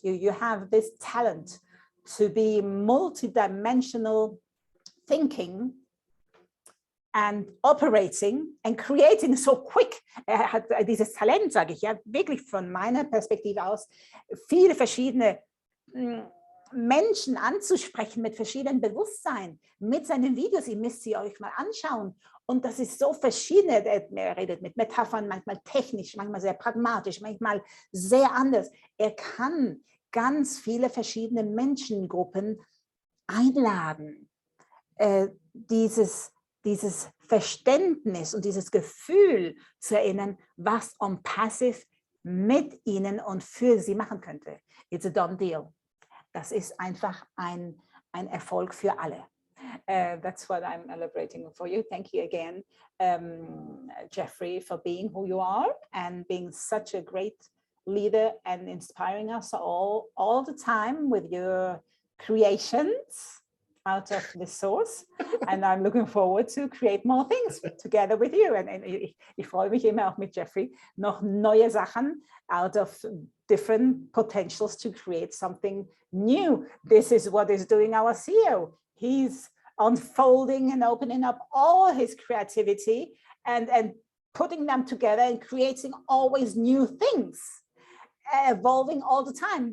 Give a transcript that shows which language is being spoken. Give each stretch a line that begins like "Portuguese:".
English: You have this talent to be multidimensional thinking and operating and creating so quick.
German: Er hat dieses Talent, sage ich ja, wirklich von meiner Perspektive aus, viele verschiedene Menschen anzusprechen mit verschiedenen Bewusstsein, mit seinen Videos. Ihr müsst sie euch mal anschauen. Und das ist so verschiedene, er redet mit Metaphern, manchmal technisch, manchmal sehr pragmatisch, manchmal sehr anders. Er kann ganz viele verschiedene Menschengruppen einladen, dieses Verständnis und dieses Gefühl zu erinnern, was ONPASSIVE mit Ihnen und für Sie machen könnte.
English: It's a done deal.
German: Das ist einfach ein Erfolg für alle.
English: That's what I'm celebrating for you. Thank you again, Jeffrey, for being who you are and being such a great leader and inspiring us all the time with your creations out of the source. And I'm looking forward to create more things together with you.
German: And ich freue mich immer auch mit Jeffrey, noch neue Sachen
English: out of different potentials to create something new. This is what is doing our CEO. He's unfolding and opening up all his creativity and putting them together and creating always new things, evolving all the time.